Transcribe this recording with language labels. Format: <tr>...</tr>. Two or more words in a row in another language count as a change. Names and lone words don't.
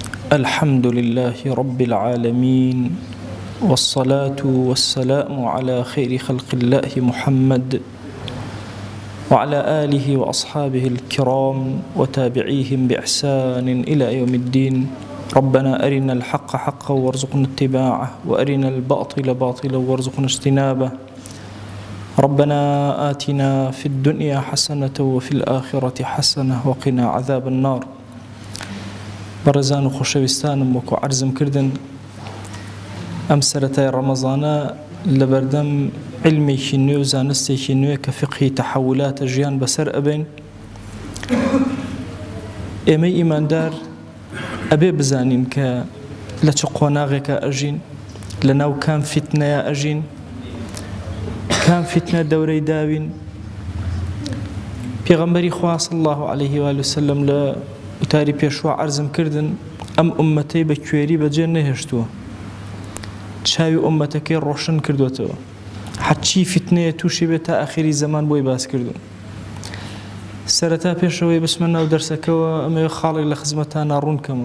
<ar>الحمد لله رب العالمين، والصلاة والسلام على خير خلق الله محمد وعلى آله وأصحابه الكرام وتابعيهم بإحسان إلى يوم الدين. ربنا أرنا الحق حقا وارزقنا اتباعه، وأرنا الباطل باطلا وارزقنا اجتنابه. ربنا آتنا في الدنيا حسنة وفي الآخرة حسنة وقنا عذاب النار.</ar> <ckb>بەڕێزان و خۆشەویستانم، وەکو عەرزم کردن ئەم سەرەتای ڕەمەزانە لەبەردەم علمێکی نوێ و زانستێکی نوێ کە فقهی تەحەولاتە ژیان بەسەر ئەبێن. ئێمەی ئیماندار ئەبێ بزانین کە لە چ قۆناغێکە ئەژین، لە ناو کام فیتنەیە ئەژین، کام فیتنە دەورەی داوین. پێغەمبەری خوا</ckb> <ar>صلی الله عليه وآله وسلم</ar> <ckb>لە وتاری پێشوا عەرزم کردن ئەم ئومەتەی بە کوێری بەجێ نەهێشتووە، چاوی ئومەتەکەی ڕۆشن کردوێتەوە، حەچی فیتنەیە تووشی بێت تا ئاخری زەمان بۆی باس کردوون. سەرەتا پێشەوەی بچمە ناو دەرسەکەوە ئەمەوێ خاڵێک لە خزمەتانە ڕوونکەمەوە.</ckb>